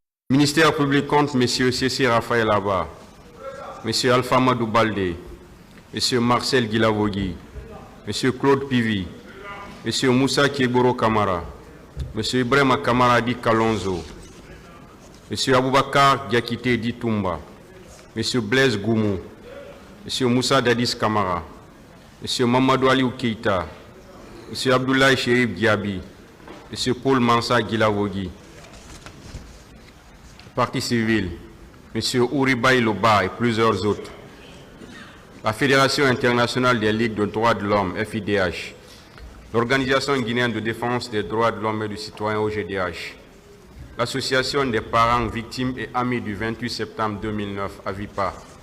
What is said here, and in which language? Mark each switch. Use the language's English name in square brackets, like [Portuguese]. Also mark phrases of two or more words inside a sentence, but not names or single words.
[French] Ministère public compte M. C.C. Raphaël Abba, M. Alpha Madou Baldé, M. Marcel Guilavogui, M. Claude Pivi, M. Moussa Kieboro Kamara, M. Ibrahima Kamara Di Kalonzo, M. Aboubakar Diakité Di Toumba, M. Blaise Goumou, M. Moussa Dadis Kamara, M. Mamadou Aliou Keita, M. Abdoulaye Chérif Diaby, M. Paul Mansa Guilavogui. Parti civil, M. Ouribaï Loba et plusieurs autres. La Fédération internationale des ligues de droits de l'homme, FIDH. L'Organisation guinéenne de défense des droits de l'homme et du citoyen, OGDH. L'Association des parents, victimes et amis du 28 septembre 2009, AVIPA.